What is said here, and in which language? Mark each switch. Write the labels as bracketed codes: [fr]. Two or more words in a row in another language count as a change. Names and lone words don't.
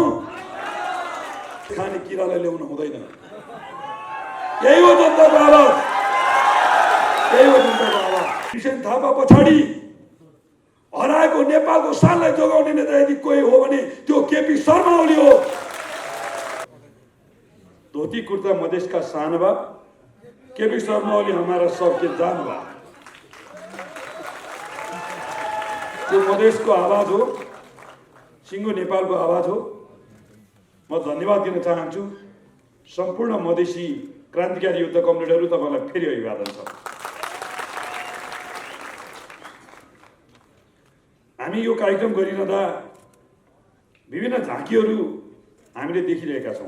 [ne] खाने किरालाई ल्याउन हुँदैन। यही हो जनताको आवाज, यही हो जनताको आवाज। किशन थापा पछाडि हराएको नेपालको शानलाई जोगाउने नेता यदि कोही हो भने त्यो केपी शर्मा ओली हो। [bho] धोती कुर्ता मधेश का शान बा, केपी शर्मा ओली हमारा सबके जान बा। [ne] त्यो मधेसको आवाज हो, सिङ्गो नेपालको आवाज हो। म धन्यवाद दिन चाहन्छु सम्पूर्ण मधेसी क्रान्तिकारी युद्ध कमरेडहरू। तपाईँलाई फेरि अभिवादन छ। हामी यो कार्यक्रम गरिरहँदा विभिन्न झाँकीहरू हामीले देखिरहेका छौँ।